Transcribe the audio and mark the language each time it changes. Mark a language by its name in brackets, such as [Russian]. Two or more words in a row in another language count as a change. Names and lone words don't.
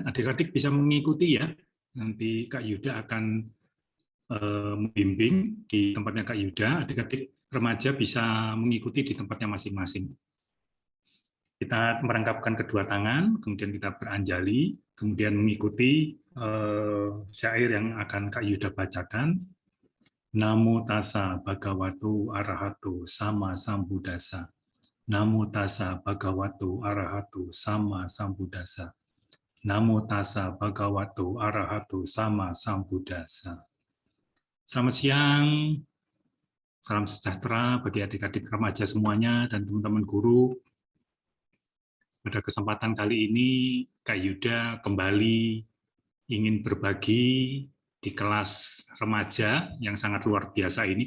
[Indonesian] Adik-adik bisa mengikuti ya. Nanti Kak Yuda akan membimbing di tempatnya Kak Yuda. Adik-adik remaja bisa mengikuti di tempatnya masing-masing. Kita merangkapkan kedua tangan, kemudian kita beranjali, kemudian mengikuti syair yang akan Kak Yuda bacakan. [Pali] Namo tassa bhagavato arahato sama sambuddhassa. Namo tassa bhagavato arahato sama sambuddhassa. Namo tassa bhagavato arahato sama sambuddhassa. [Indonesian] Selamat siang, salam sejahtera bagi adik-adik remaja semuanya dan teman-teman guru. Pada kesempatan kali ini, Kak Yuda kembali ingin berbagi di kelas remaja yang sangat luar biasa ini.